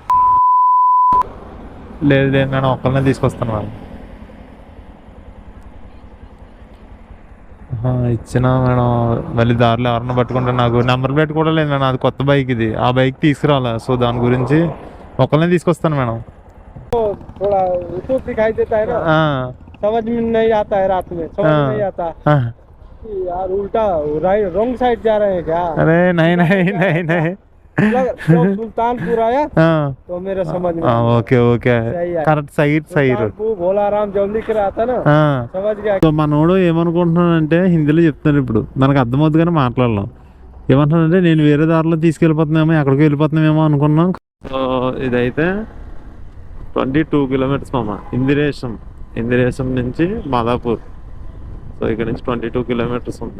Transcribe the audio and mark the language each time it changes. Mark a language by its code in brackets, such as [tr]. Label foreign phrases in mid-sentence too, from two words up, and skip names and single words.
[te] లేదు లేదు, నేను ఒక్కరినే తీసుకొస్తాను. వాళ్ళు ఇచ్చిన మేడం, మళ్ళీ దారిలో ఎవరన్నా పట్టుకుంటే నాకు [en] number plate [te] కూడా లేదు మేడం. అది కొత్త బైక్, ఇది ఆ బైక్ తీసుకురావాలి. సో దాని గురించి ఒకరినే తీసుకొస్తాను మేడం. [hi] थोड़ा ऊपर दिखाई देता है ना, समझ में नहीं आता है, रात में समझ में नहीं आता यार। उल्टा [en] right wrong side [hi] जा रहे हैं क्या? अरे नहीं नहीं नहीं नहीं, सुल्तानपुर आया तो मेरा समझ में [en] okay okay, correct side side [hi] भोलाराम जल्दी आता ना, समझ गया. [te] సో మనోడు ఏమనుకుంటున్నానంటే హిందీలో చెప్తున్నాడు. ఇప్పుడు మనకు అర్థమవుతుంది కానీ మాట్లాడలేం. ఏమంటున్నానంటే నేను వేరే దారిలో తీసుకెళ్ళిపోతున్నామో, ఎక్కడికి వెళ్ళిపోతున్నామేమో అనుకున్నాం. సో ఇదైతే 22 కిలోమీటర్స్ మామ. ఇందిరేశం నుంచి మాదాపూర్. సో ఇక్కడ నుంచి 22 కిలోమీటర్స్ ఉంది.